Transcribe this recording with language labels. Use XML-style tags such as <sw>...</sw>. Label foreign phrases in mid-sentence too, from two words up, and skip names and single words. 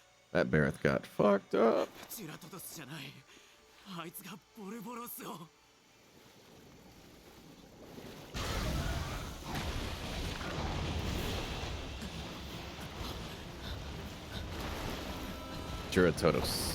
<en>That Bareth got fucked up.</en> <ja>ジュラトドスじゃない。あいつがボルボロスを。 Juratodos.</ja>